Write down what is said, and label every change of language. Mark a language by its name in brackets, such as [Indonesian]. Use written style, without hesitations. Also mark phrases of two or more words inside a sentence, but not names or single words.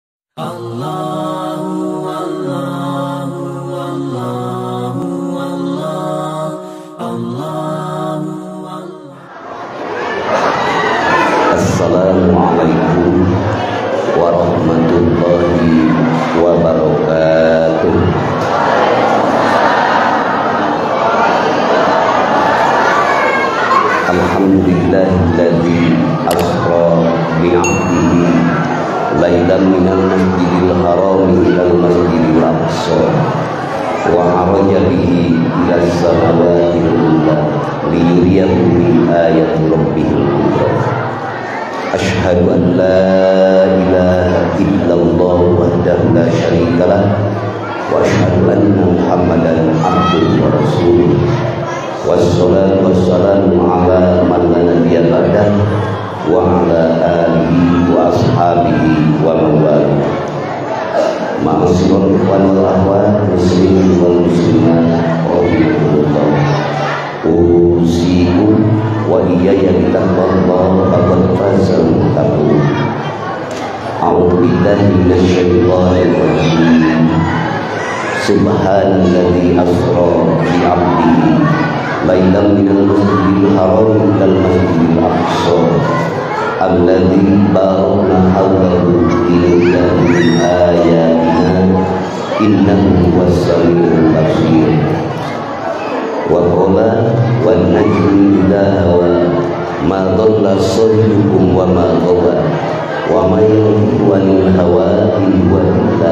[Arabic] السلام عليكم ورحمة الله وبركاته. الحمد لله الذي أسرى بعبده ليلا من المسجد الحرام إلى المسجد الأقصى وعرج به إلى السماوات العلى ليريه من آيات ربه الكبرى. أشهد أن لا إله إلا الله وحده لا شريك له وأشهد أن محمدا عبده ورسوله. والصلاة والسلام على من لا نبي بعده وعلى آله وأصحابه ومن والاه. معاشر الإخوان والأخوات المسلمين والمسلمات رحمكم الله. أوصيكم وإياي بتقوى الله فقد فاز المتقون. أعوذ بالله من الشيطان الرجيم. سبحان الذي أسرى بعبده ليلا من المسجد الحرام إلى المسجد الأقصى الذي باركنا حوله لنريه من آياتنا إنه هو السميع البصير. وقال والنجم إذا هوى ما ضل صاحبكم وما غوى وما ينطق عن الهوى إن هو إلا